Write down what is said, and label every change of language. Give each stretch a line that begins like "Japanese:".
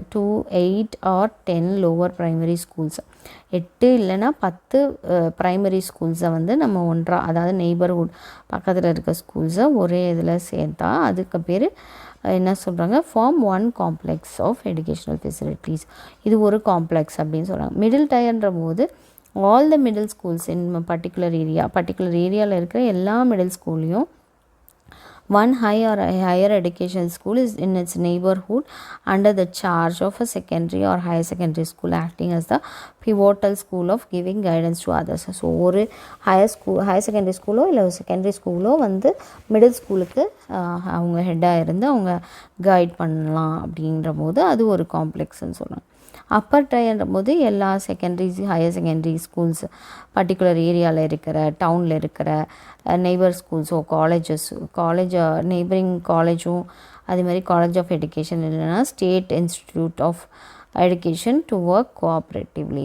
Tamil: 2, 8 or 10 lower primary schools, 8 இல்லைன்னா 10 primary ஸ்கூல்ஸை வந்து நம்ம ஒன்றா, அதாவது நெய்பர்ஹுட் பக்கத்தில் இருக்க ஸ்கூல்ஸை ஒரே இதில் சேர்த்தா அதுக்கு பேர் என்ன சொல்கிறாங்க,
English: Form 1 complex of educational facilities.
Tamil: இது ஒரு காம்ப்ளெக்ஸ் அப்படின்னு சொல்கிறாங்க. மிடில் டயர்ன்ற போது
English: all the middle schools in particular ஏரியாவில்
Tamil: இருக்கிற எல்லா மிடில் ஸ்கூல்லையும்
English: one higher education school is in its neighborhood under the charge of a secondary or higher secondary school acting as the pivotal school of giving guidance to others.
Tamil: So ஒரு higher secondary ஸ்கூலோ இல்லை secondary ஸ்கூலோ வந்து middle ஸ்கூலுக்கு அவங்க ஹெட்டாக இருந்து அவங்க guide பண்ணலாம் அப்படின்ற போது அது ஒரு காம்ப்ளெக்ஸ்ன்னு சொல்லலாம். அப்பர் டயர்ன்ற போது எல்லா secondary higher secondary schools particular ஏரியாவில் இருக்கிற டவுனில் இருக்கிற நெய்பர் ஸ்கூல்ஸோ காலேஜ் நெய்பரிங் காலேஜும் அதே மாதிரி காலேஜ் ஆஃப் எஜுகேஷன் இல்லைன்னா state institute of education
English: To work cooperatively.